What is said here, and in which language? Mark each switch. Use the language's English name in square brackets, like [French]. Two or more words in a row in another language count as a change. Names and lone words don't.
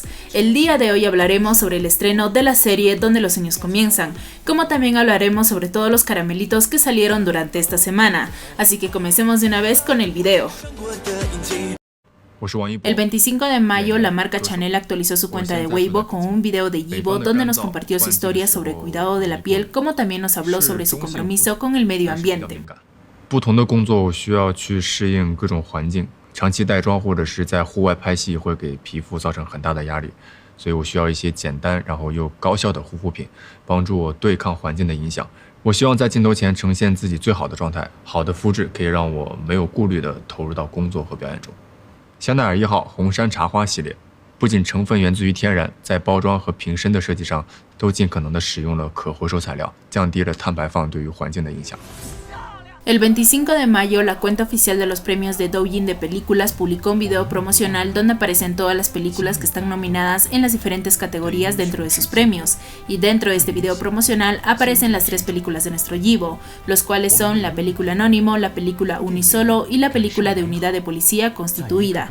[Spanish] El día de hoy hablaremos sobre el estreno de la serie Donde los sueños comienzan, como también hablaremos sobre todos los caramelitos que salieron durante esta semana. Así que comencemos de una vez con el video. El 25 de mayo, la marca Chanel actualizó su cuenta de Weibo con un video de Yibo donde nos compartió su historia sobre el cuidado de la piel, como también nos habló sobre su compromiso con el medio ambiente. [Chinese] 不同的工作我需要去适应各种环境，长期带妆或者是在户外拍戏会给皮肤造成很大的压力，所以我需要一些简单然后又高效的护肤品，帮助我对抗环境的影响。我希望在镜头前呈现自己最好的状态，好的肤质可以让我没有顾虑地投入到工作和表演中。香奈儿1号红杉茶花系列，不仅成分源自于天然，在包装和瓶身的设计上都尽可能的使用了可回收材料，降低了碳排放对于环境的影响。 [Spanish] El 25 de mayo, la cuenta oficial de los premios de Douyin de películas publicó un video promocional donde aparecen todas las películas que están nominadas en las diferentes categorías dentro de sus premios, y dentro de este video promocional aparecen las 3 películas de nuestro Yibo, los cuales son la película Anónimo, la película Unisolo y la película de Unidad de Policía Constituida.